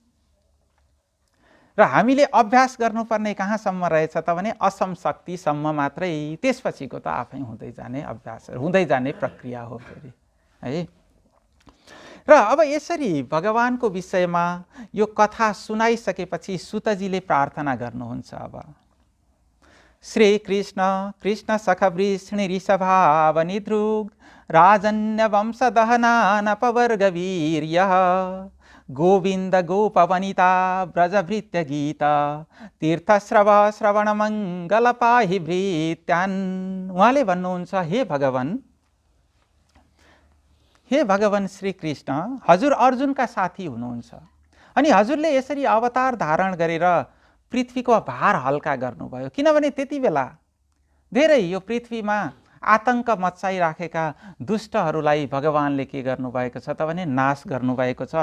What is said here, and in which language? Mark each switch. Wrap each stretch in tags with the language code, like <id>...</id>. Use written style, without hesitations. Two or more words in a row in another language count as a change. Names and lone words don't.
<ne>र हामीले अभ्यास गर्नुपर्ने कहाँसम्म रहेछ त भने असम शक्तिसम्म मात्रै, त्यसपछिको त आफै हुँदै जाने अभ्यास, हुँदै जाने प्रक्रिया हो फेरि है। र अब यसरी भगवानको विषयमा यो कथा सुनाइसकेपछि सुतजीले प्रार्थना गर्नुहुन्छ।</ne> <sa>अब श्री कृष्ण कृष्ण सखवृष्णि ऋषभावनिधृग राजन्य वंशदहनानपवर्गवीर्य गोविन्द गोपवनिता ब्रजभृत्य गीता तीर्थश्रव श्रवण मङ्गल पाहि भृत्यान्।</sa> <ne>उहाँले भन्नुहुन्छ, हे भगवान श्री कृष्ण, हजुर अर्जुनका साथी हुनुहुन्छ अनि हजुरले यसरी अवतार धारण गरेर पृथ्वीको भार हल्का गर्नुभयो। किनभने त्यति बेला धेरै यो पृथ्वीमा आतंक मचाइराखेका दुष्टहरूलाई भगवानले के गर्नुभएको छ त भने नाश गर्नुभएको छ।</ne>